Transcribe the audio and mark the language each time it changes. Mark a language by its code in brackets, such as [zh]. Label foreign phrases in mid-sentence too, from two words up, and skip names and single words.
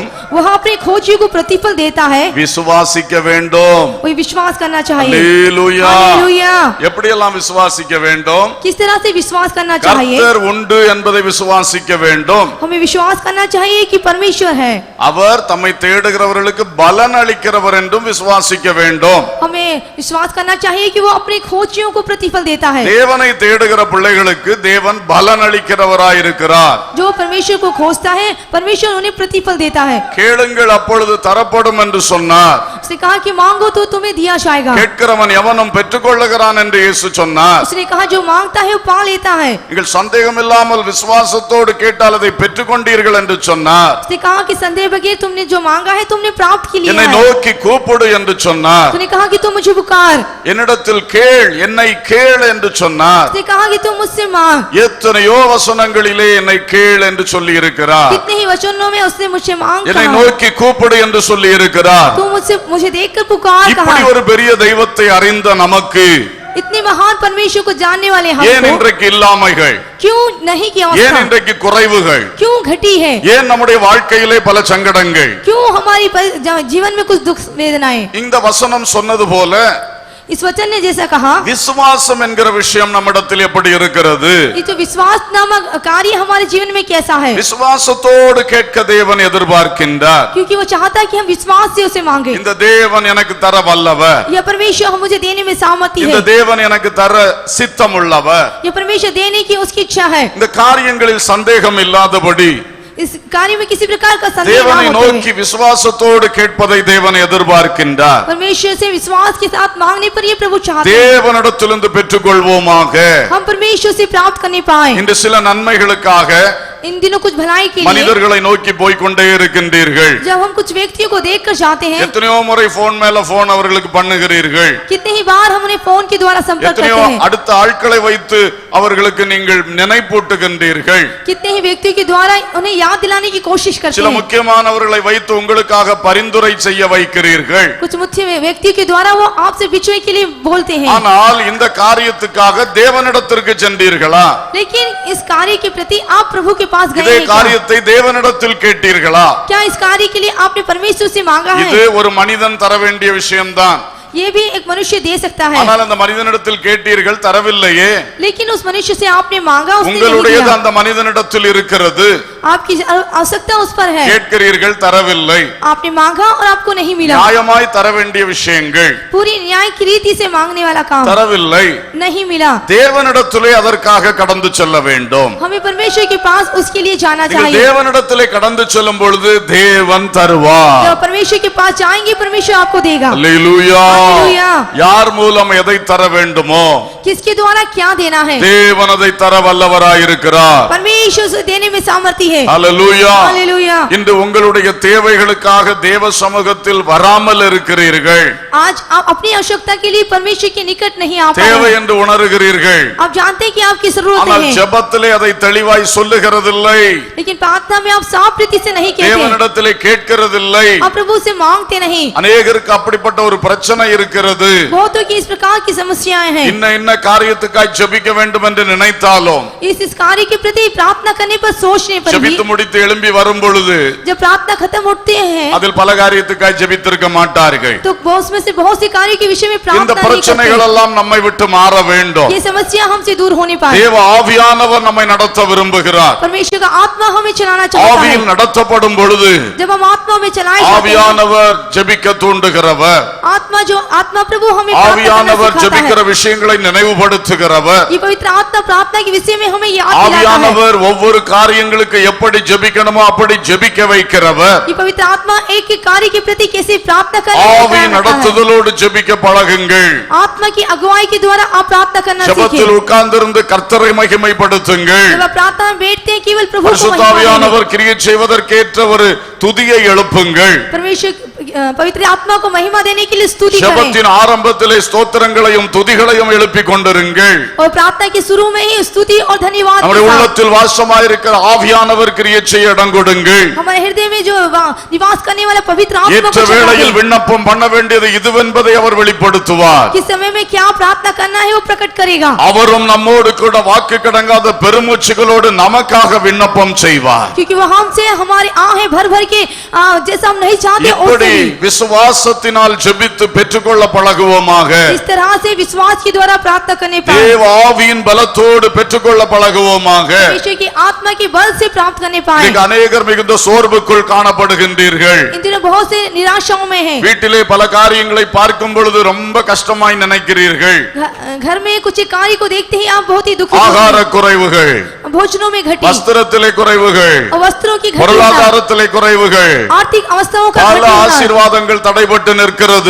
[hi] वह अपने खोजियों को प्रतिफल देता है. [ta] விசுவாசிக்க வேண்டும். [hi] वही विश्वास करना चाहिए. [ta] அல்லேலூயா. [hi] हालेलुया. [ta] எப்படியெல்லாம் விசுவாசிக்க வேண்டும்? [hi] किस तरह से विश्वास करना चाहिए? [ta] கர்த்தர் உண்டு என்பதை விசுவாசிக்க வேண்டும். [hi] हमें विश्वास करना चाहिए कि परमेश्वर है. [ta] அவர் தம்மை தேடுகிறவர்களுக்கு பலன் அளிக்கிறவர் என்றும் விசுவாசிக்க வேண்டும். [hi] हमें विश्वास करना चाहिए कि वो अपने खोजियों को प्रतिफल देता है. [ta] தேவனை தேடுகிற பிள்ளைகளுக்கு தேவன் பலன் அளிக்கிறவராய் இருக்கிறார். [hi] जो परमेश्वर को खोजता है परमेश्वर उन्हें प्रतिफल देता है. [ta] கேளுங்கள் அப்பொழுது தரப்படும் என்று சொன்னார். [hi] उसने कहा कि मांगो तो तुम्हें दिया जाएगा. [ta] கேட்கிறவன் எவனும் பெற்றுக்கொள்ளுகிறான் என்று இயேசு சொன்னார். [hi] उसने कहा जो मांगता है वो पा लेता है. [ta] நீங்கள் சந்தேகம் இல்லாமல் விசுவாசத்தோடு கேட்டால் அதை பெற்றுக்கொண்டீர்கள் என்று சொன்னார். [hi] उसने कहा कि संदेह बगैर तुमने जो मांगा है तुमने प्राप्त की लिया [ta] என்னை [hi] है. [ta] நோக்கி கூப்பிடு என்று சொன்னார். [hi] उसने कहा कि तुम मुझे पुकार. [ta] என்னிடத்தில் கேள், என்னை கேள் என்று சொன்னார். [hi] उसने कहा कि तुम मुझसे मांग. [ta] எத்தனையோ வசனங்களிலே என்னை கேள் என்று சொல்லி இருக்கிறார். [hi] कितने ही वचनों में उसने मुझसे मांग [ta] என்னை [hi] कहा. [ta] நோக்கி கூப்பிடு என்று சொல்லி இருக்கிறார். [hi] तुम मुझे देखकर पुकार [ta] இப்படி [hi] कहा. [ta] ஒரு பெரிய தெய்வத்தை அறிந்த நமக்கு [hi] इतने महान परमेश्वर को जानने वाले [ta] ஏன் [hi] हमको [ta] இன்றைக்கு இல்லாமைகள், [hi] क्यों नहीं की [ta] ஏன் [hi] अवस्था [ta] இன்றைக்கு குறைவுகள், [hi] क्यों घटी है? [ta] ஏன் நம்முடைய வாழ்க்கையிலே பல சங்கடங்கள்? [hi] क्यों हमारी जीवन में कुछ दुख वेदनाएं? [ta] இந்த வசனம் சொன்னது போல [hi] इस वचन ने जैसा कहा [ta] விசுவாசம் என்கிற விஷயம் நம்மிடத்தில் எப்படி இருக்கிறது? [hi] ये जो विश्वास नामक कार्य हमारे जीवन में कैसा है? [ta] விசுவாசத்தோடு கேட்க தேவன் எதிர்பார்க்கின்றார். [hi] क्योंकि वो चाहता है कि हम विश्वास से उसे मांगे. [ta] இந்த தேவன் எனக்கு தர வல்லவர், [hi] यह परमेश्वर हम मुझे देने में सामर्थ्य [ta] இந்த [hi] है. [ta] தேவன் எனக்கு தர சித்தமுள்ளவர். [hi] यह परमेश्वर देने की उसकी इच्छा है. [ta] இந்த காரியங்களில் சந்தேகம் இல்லாதபடி [hi] इस कार्य में किसी प्रकार का संदेह [ta] தேவனை [hi] ना होते [ta] நோக்கி [hi] हुए [ta] விசுவாசத்தோடு கேட்பதை தேவன் எதிர்பார்க்கின்றார். [hi] परमेश्वर से विश्वास के साथ मांगने पर ये प्रभु चाहते हैं [ta] தேவனிடத்திலிருந்து பெற்றுக்கொள்வோமாக. [hi] हम परमेश्वर से प्राप्त करने पाए. [ta] இன்று சில நன்மைகளுக்காக [hi] इन दिनों कुछ भलाई के लिए [ta] மனிதர்களை நோக்கி போய்க்கொண்டே இருக்கின்றீர்கள். [hi] जब हम कुछ व्यक्तियों को देखकर जाते हैं, [ta] எத்தனையோ முறை போன் மேல போன் அவர்களுக்கு பண்ணுகிறீர்கள். [hi] कितने ही बार हम उन्हें फोन के द्वारा संपर्क करते [ta] எத்தனையோ [hi] हैं, [ta] அடுத்த ஆட்களை வைத்து அவர்களுக்கு நீங்கள் நினைப்பூட்டுகின்றீர்கள். [hi] कितने ही व्यक्तियों के द्वारा उन्हें याद दिलाने की कोशिश करते [ta] சில [hi] हैं, [ta] முக்கியமானவர்களை வைத்து உங்களுக்காக பரிந்துரை செய்ய வைக்கிறீர்கள். [hi] कुछ मुख्य व्यक्तियों के द्वारा वो आपसे बिछुए के लिए बोलते हैं. [ta] ஆனால் இந்த காரியத்துக்காக தேவனிடத்திற்கு சென்றீர்களா? [hi] लेकिन इस कार्य के प्रति आप प्रभु के पास गए [ta] இதே [hi] हैं क्या? [ta] காரியத்தை தேவனிடத்தில் கேட்டீர்களா? [hi] क्या इस कार्य के लिए आपने परमेश्वर से मांगा [ta] இது [hi] है? [ta] ஒரு மனிதன் தர வேண்டிய விஷயம்தான். [hi] ये भी एक मनुष्य दे सकता है, [ta] ஆனால் அந்த மனிதனிடத்தில் கேட்டீர்கள், தரவில்லையே. [hi] लेकिन उस मनुष्य से आपने मांगा, उसने नहीं [ta] உங்களுடையது [hi] दिया. [ta] அந்த மனிதனிடத்தில் இருக்கிறது. [hi] आपकी आवश्यकता उस पर है, [ta] கேட்கிறீர்கள், தரவில்லை. [hi] आपने मांगा और आपको नहीं मिला. [ta] நியாயமாய் தர வேண்டிய விஷயங்கள் [hi] पूरी न्याय की रीति से मांगने वाला काम [ta] தரவில்லை. [hi] नहीं मिला. [ta] தேவனிடத்திலே அதற்காக கடந்து செல்ல வேண்டும். [hi] हमें परमेश्वर के पास उसके लिए जाना [ta] நீங்கள் [hi] चाहिए. [ta] தேவனிடத்திலே கடந்து செல்லும் பொழுது தேவன் தருவார். [hi] जब परमेश्वर के पास जाएंगे परमेश्वर आपको देगा. [ta] அல்லேலூயா. [hi] हालेलुया. [ta] யார் மூலம் எதை தர வேண்டுமோ [hi] किसके द्वारा क्या देना है, [ta] தேவன் அதை தர வல்லவராயிருக்கிறார். [hi] परमेश्वर से देने में सामर्थ्य है. [ta] அல்லேலூயா. [hi] हालेलुया. [ta] இன்று உங்களுடைய தேவைகளுக்காக தேவ சமூகத்தில் வராமல் இருக்கிறீர்கள். [hi] आज आप अपनी आवश्यकता के लिए परमेश्वर के निकट नहीं आ [ta] தேவை [hi] पाए. [ta] என்று உணர்கிறீர்கள். [hi] आप जानते हैं कि आपकी जरूरतें [ta] ஆனால் [hi] हैं, [ta] ஜெபத்திலே அதை தெளிவாய் சொல்லுகிறதில்லை. [hi] लेकिन प्रार्थना में आप साफ रीति से नहीं कहते, [ta] தேவனிடத்திலே கேட்கிறதில்லை. [hi] आप प्रभु से मांगते नहीं. [ta] அநேகருக்கு அப்படிப்பட்ட ஒரு பிரச்சனை இருக்கிறது. [hi] बहुतों की इस प्रकार की समस्याएं हैं. [ta] இன்ன காரியத்துக்காய் ஜெபிக்க வேண்டும் என்று நினைத்தாலும் [hi] इस कार्य के प्रति प्रार्थना प्रार्थना करने पर सोचने पर भी [ta] ஜெபித்து முடித்து எழும்பி வரும் பொழுது [hi] जब प्रार्थना खत्म होते हैं [ta] அதில் பல காரியத்துக்காய் ஜெபித்திருக்க மாட்டார்கள். [hi] तो उसमें से बहुत से कार्य के विषय में [ta] இந்த [hi] प्रार्थना नहीं [ta] பிரச்சனைகள் [hi] करते। [ta] எல்லாம் நம்மை விட்டு மாற வேண்டும். [hi] ये समस्या हमसे दूर होने पाए। [ta] தேவ ஆவியானவர் நம்மை நடத்த விரும்புகிறார். [hi] परमेश्वर का आत्मा हमें चलाना चाहता [ta] ஆவியில் [hi] है। [ta] நடத்தப்படும் பொழுது [hi] जब हम आत्मा में चलाए जाते हैं, [ta] ஆவியானவர் ஜெபிக்க தூண்டுகிறவர், [hi] आत्मा प्रभु हमें प्रार्थना करना [ta] ஆவியானவர் [hi] सिखाता [ta] ஜெபிக்கிற [hi] है। [ta] விஷயங்களை நினைவுபடுத்துகிறவர். [hi] ये पवित्र आत्मा प्रार्थना के विषय में हमें याद दिलाता है। [ta] ஆவியானவர் ஒவ்வொரு காரியங்களுக்கு எப்படி ஜெபிக்கணுமோ அப்படி ஜெபிக்க வைக்கிறவர். [hi] ये पवित्र आत्मा एक एक कार्य के प्रति कैसे प्रार्थना करना [ta] ஆவி [hi] सिखाता है। [ta] நடத்துதலோடு ஜெபிக்க பழகுங்கள். [hi] आत्मा की अगुवाई के द्वारा आप प्रार्थना करना [ta] ஜெபத்தில் [hi] सीखें। [ta] உட்கார்ந்திருந்து கர்த்தரை மகிமைப்படுத்துங்கள். [hi] जब आप प्रार्थना में बैठते हैं केवल प्रभु को महिमा दें। [ta] பரிசுத்தாவியானவர் கிரியை செய்வதற்கேற்ற ஒரு துதியை எழுப்புங்கள். [hi] परमेश्वर पवित्र आत्मा को महिमा देने के लिए स्तुति करें [ta] ஜெபத்தின் ஆரம்பத்திலே ஸ்தோத்திரங்களையும் துதிகளையும் எழுப்பிக் கொண்டிருங்கள். [hi] और प्रार्थना के शुरू में ही स्तुति और धन्यवाद [ta] நம்முடைய [hi] के साथ [ta] உள்ளத்தில் வாசமாயிருக்கிற ஆவியானவர் கிரியை செய்ய இடம் கொடுங்கள். [hi] हमारे हृदय में जो निवास करने वाला पवित्र आत्मा [ta] ஏற்ற [hi] को जगा [ta] வேளையில் [hi] दें। [ta] விண்ணப்பம் பண்ண வேண்டியது இதுவென்பதை அவர் வெளிப்படுத்துவார். [hi] किस समय में क्या प्रार्थना करना है वो प्रकट करेगा। [ta] அவரும் நம்மோடு கூட வாக்கு கடங்காத பெருமூச்சுகளோடு நமக்காக விண்ணப்பம் செய்வார். [hi] क्योंकि वो हमसे हमारी आहें भर भर के जैसा हम नहीं चाहते [ta] இப்படி [hi] वैसे ही [ta] விசுவாசத்தினால் ஜெபித்து பெற்றுக்கொள்ள பழகுவோமாக. [hi] इस तरह से विश्वास के द्वारा प्रार्थना करने पाए [ta] தேவ ஆவியின் பலத்தோடு பெற்றுக்கொள்ள பழகுவோமாக. [hi] परमेश्वर की आत्मा के बल से प्राप्त करने पाए। [ta] இன்றைக்கு अनेகர் மிகுந்த சோர்வுக்குள் காணப்படுகின்றீர்கள். [hi] इन दिनों बहुत से निराशाओं में हैं। [ta] வீட்டிலே பல காரியங்களை பார்க்கும் பொழுது ரொம்ப கஷ்டமாய் நினைக்கிறீர்கள். [hi] घर में कुछ कार्य को देखते ही आप बहुत ही दुखी [ta] ஆகார [hi] होते [ta] குறைவுகள், [hi] हैं। भोजनों में घटी [ta] வஸ்திரத்திலே குறைவுகள், [hi] और वस्त्रों की घटी, [ta] பொருளாதாரத்திலே குறைவுகள், [hi] आर्थिक अवस्थाओं का [ta] பல [hi] घटी होना, [ta] ஆசீர்வாதங்கள் தடைபட்டு நிற்கிறது.